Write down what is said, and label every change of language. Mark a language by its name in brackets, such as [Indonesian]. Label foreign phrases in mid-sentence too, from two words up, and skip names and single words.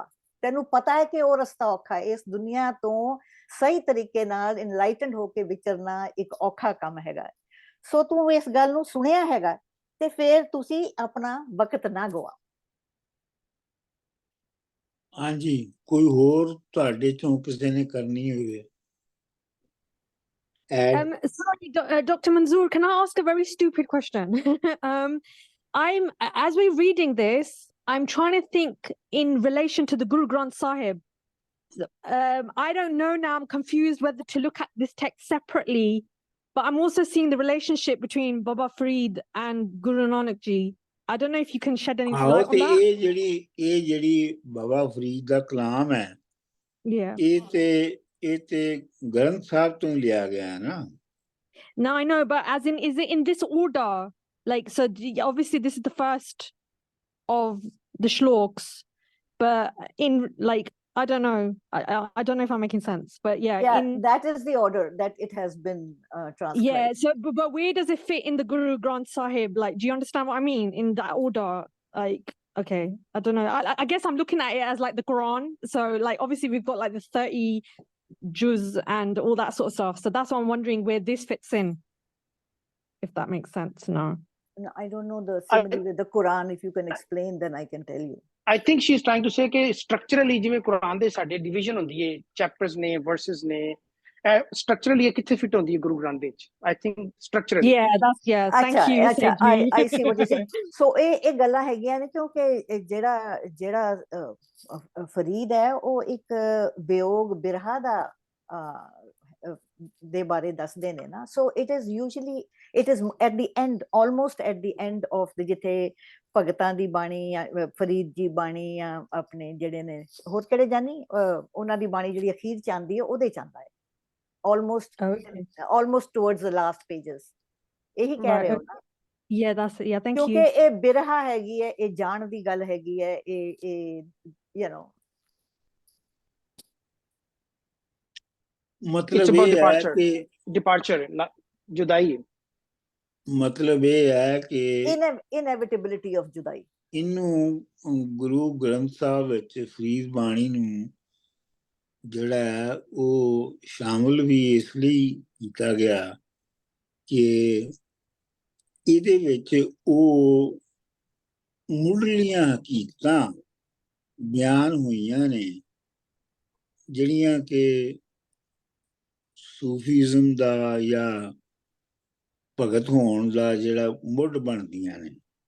[Punjabi] ਤੈਨੂੰ ਪਤਾ ਹੈ ਕਿ ਉਹ ਰਸਤਾ ਔਖਾ ਹੈ, ਇਸ ਦੁਨੀਆ ਤੋਂ ਸਹੀ ਤਰੀਕੇ ਨਾਲ ਇਨਲਾਈਟਨਡ ਹੋ ਕੇ ਵਿਚਰਨਾ ਇੱਕ ਔਖਾ ਕੰਮ ਹੈਗਾ। ਸੋ ਤੂੰ ਇਸ ਗੱਲ ਨੂੰ ਸੁਣਿਆ ਹੈਗਾ ਤੇ ਫਿਰ ਤੁਸੀਂ ਆਪਣਾ ਵਕਤ ਨਾ ਗਵਾ। ਹਾਂਜੀ, ਕੋਈ ਹੋਰ ਤੁਹਾਡੇ ਚੋਂ ਕਿਸੇ ਨੇ ਕਰਨੀ ਹੋਵੇ? [English] Sorry, Dr. Manzoor, can I ask a very stupid question? As we're reading this, I'm trying to think in relation to the Guru Granth Sahib. I don't know now, I'm confused whether to look at this text separately, but I'm also seeing the relationship between Baba Farid and Guru Nanak Ji. I don't know if you can shed any light on that. [Punjabi] ਇਹ ਜਿਹੜੀ ਬਾਬਾ ਫਰੀਦ ਦਾ ਕਲਾਮ ਹੈ, [English] Yeah. [Punjabi] ਇਹ ਤੇ ਗ੍ਰੰਥ ਸਾਹਿਬ ਤੋਂ ਲਿਆ ਗਿਆ ਹੈ ਨਾ। [English] No, I know, but as in, is it in this order? Like, so obviously this is the first of the shloks, but in like, I don't know. I don't know if I'm making sense, but yeah. That is the order that it has been transcribed. Yeah, so but where does it fit in the Guru Granth Sahib? Like, do you understand what I mean? In that order, like, okay, I don't know. I guess I'm looking at it as like the Quran. So like, obviously we've got like the 30 juz and all that sort of stuff. So that's why I'm wondering where this fits in, if that makes sense. No, I don't know the simile with the Quran. If you can explain, then I can tell you. I think she is trying to say [Punjabi] ਕਿ structurally ਜਿਵੇਂ ਕੁਰਾਨ ਦੇ ਸਾਡੇ ਡਿਵੀਜ਼ਨ ਹੁੰਦੀ ਹੈ, ਚੈਪਟਰਸ ਨੇ, ਵਰਸਸ ਨੇ, structurally ਇਹ ਕਿੱਥੇ ਫਿਟ ਹੁੰਦੀ ਹੈ ਗੁਰੂ ਗ੍ਰੰਥ ਦੇ ਵਿੱਚ? [English] I think structurally. Thank you. ਅੱਛਾ, I see what you're saying. [Punjabi] So ਇਹ ਗੱਲਾਂ ਹੈਗੀਆਂ ਨੇ ਕਿਉਂਕਿ ਜਿਹੜਾ ਫਰੀਦ ਹੈ ਉਹ ਇੱਕ ਵਿਯੋਗ ਬਿਰਹਾ ਦਾ ਦੇ ਬਾਰੇ ਦੱਸਦੇ ਨੇ ਨਾ। [English] so it is usually it is at the end, almost at the end of the, [Punjabi] ਜਿੱਥੇ ਭਗਤਾਂ ਦੀ ਬਾਣੀ ਜਾਂ ਫਰੀਦ ਜੀ ਬਾਣੀ ਜਾਂ ਆਪਣੇ ਜਿਹੜੇ ਨੇ ਹੋਰ ਕਿਹੜੇ ਜਾਨੀ, ਉਹਨਾਂ ਦੀ ਬਾਣੀ ਜਿਹੜੀ ਅਖੀਰ ਚ ਆਉਂਦੀ ਹੈ ਉਹਦੇ ਚ ਆਉਂਦਾ ਹੈ, [English] almost towards the last pages. [Punjabi] ਇਹੀ ਕਹਿ ਰਹੇ ਹੋ ਨਾ? [English] thank [Punjabi] ਕਿਉਂਕਿ [English] you. [Punjabi] ਇਹ ਬਿਰਹਾ ਹੈਗੀ ਹੈ, ਇਹ ਜਾਣ ਦੀ ਗੱਲ ਹੈਗੀ ਹੈ, ਇਹ [English] you know It's [Punjabi] ਮਤਲਬ [English] about [Punjabi] ਇਹ ਹੈ [English] departure. [Punjabi] ਕਿ [English] Departure, जुदाई। [Punjabi] ਮਤਲਬ ਇਹ ਹੈ ਕਿ [English] inevitability of ਜੁਦਾਈ। [Punjabi] ਇਹਨੂੰ ਗੁਰੂ ਗ੍ਰੰਥ ਸਾਹਿਬ ਵਿੱਚ ਫਰੀਦ ਬਾਣੀ ਨੂੰ ਜਿਹੜਾ ਹੈ ਉਹ ਸ਼ਾਮਲ ਵੀ ਇਸ ਲਈ ਕੀਤਾ ਗਿਆ ਕਿ ਇਹਦੇ ਵਿੱਚ ਉਹ ਮੁੱਢਲੀਆਂ ਹਕੀਕਤਾਂ ਬਿਆਨ ਹੋਈਆਂ ਨੇ ਜਿਹੜੀਆਂ ਕਿ ਸੂਫੀਜ਼ਮ ਦਾ ਜਾਂ ਭਗਤ ਹੋਣ ਦਾ ਜਿਹੜਾ ਮੁੱਢ ਬਣਦੀਆਂ ਨੇ।